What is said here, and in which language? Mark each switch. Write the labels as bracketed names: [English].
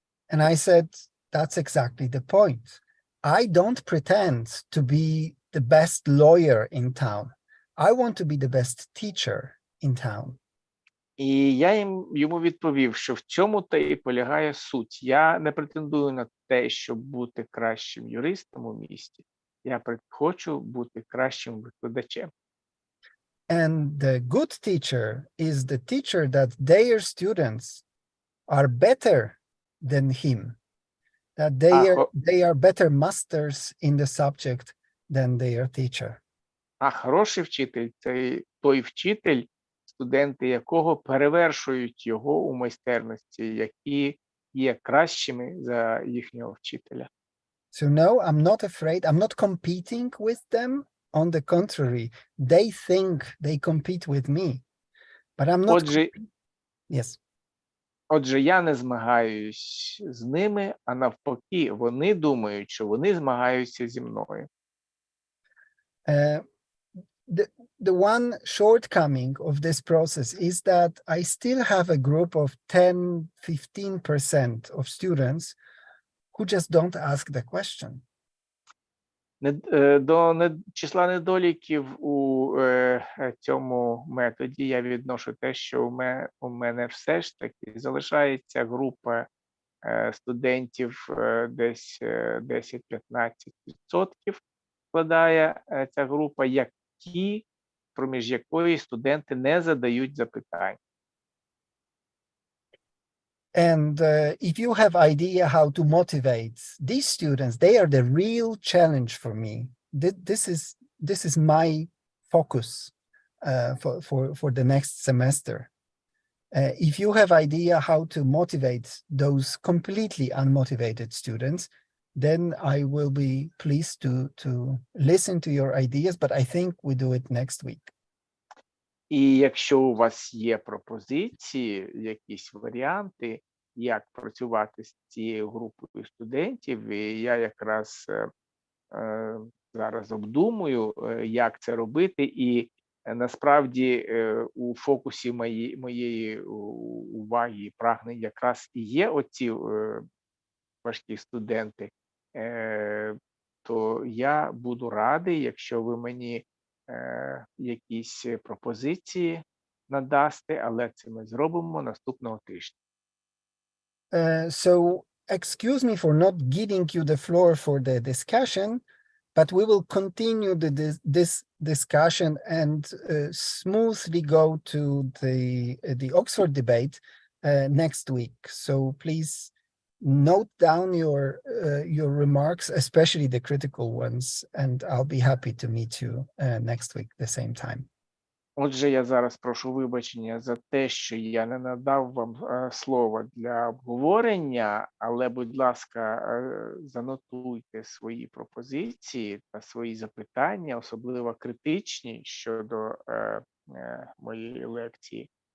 [English] And I said, that's exactly the point. I don't pretend to be the best lawyer in town. I want to be the best teacher in town. [Ukrainian] І я йому відповів, що в цьому-то і полягає суть. Я не претендую на те, щоб бути кращим юристом у місті. Я хочу бути кращим викладачем. [English] And the good teacher is the teacher that their students are better than him. That they are better masters in the subject than their teacher. [Ukrainian] А хороший вчитель – це той вчитель, студенти якого перевершують його у майстерності, які є кращими за їхнього вчителя. [English] So no, I'm not afraid. I'm not competing with them. On the contrary, they think they compete with me. But I'm not. Yes. [Ukrainian] Отже, я не змагаюсь з ними, а навпаки, вони думають, що вони змагаються зі мною. [English] The one shortcoming of this process is that I still have a group of 10-15% of students who just don't ask the question. [Ukrainian] До числа недоліків у цьому методі я відношу те, що у мене все ж таки залишається група студентів, десь 10-15% складає ця група, проміж якої студенти не задають запитань. [English] And if you have idea how to motivate these students, they are the real challenge for me. This is my focus for the next semester. If you have idea how to motivate those completely unmotivated students, then I will be pleased to listen to your ideas, but I think we do it next week. [Ukrainian] І якщо у вас є пропозиції, якісь варіанти, як працювати з цією групою студентів, і я якраз зараз обдумую, як це робити, і насправді у фокусі моєї уваги і прагнень якраз і є оці важкі студенти, то я буду радий, якщо ви мені якісь пропозиції надасте, але це ми зробимо наступного тижня. [English] So excuse me for not giving you the floor for the discussion, but we will continue this discussion and smoothly go to the Oxford debate next week. So please note down your remarks, especially the critical ones, and I'll be happy to meet you next week the same time. [Ukrainian] Отже, я зараз прошу вибачення за те, що я не надав вам слово для обговорення, але, будь ласка, занотуйте свої пропозиції та свої запитання, особливо критичні щодо моєї лекції.